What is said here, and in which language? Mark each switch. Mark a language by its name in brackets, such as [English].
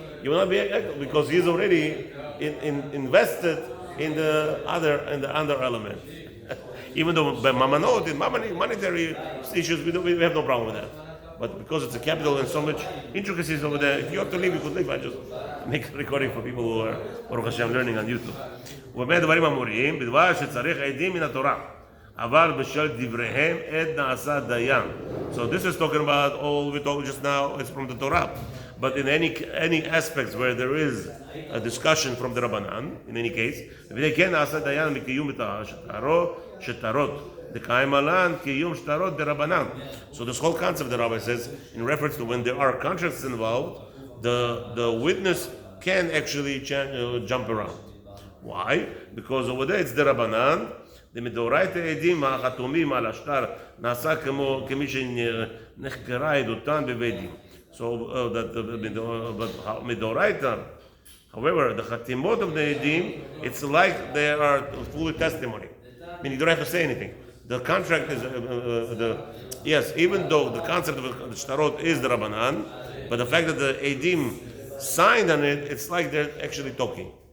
[English] You will not be, because he's already invested in the other element. Even though by mamanot, in monetary issues, we have no problem with that. But because it's a capital and so much intricacies over there, if you have to leave, you could leave. I just make a recording for people who are, Baruch Hashem, learning on YouTube. [Hebrew] ובאמת דברים אמוריים, בדבר שצריך עדים מן התורה. אבל בשל דבריהם עד נעשה דיין. [English] So this is talking about all we talked just now, it's from the Torah. But in any aspects where there is a discussion from the Rabbanan, in any case, [Hebrew] וזה כן נעשה דיין מקיום שטרות. דקאיים עלן קיום שטרות דרבנן. [English] So this whole concept the Rabbi says, in reference to when there are contracts involved, the witness can actually jump around. Why? Because over there it's the Rabbanan. [Hebrew] דמדאורייתא עדים החתומים על השטר נעשה כמי שנחקרה עדותן בבית דין. [English] So that but מדאורייתא, however, the chatimot of the edim, it's like they are fully testimony. Meaning you don't have to say anything. The contract is yes, even though the concept of the shtarot is the Rabbanan, but the fact that the edim signed on it, it's like they're actually talking.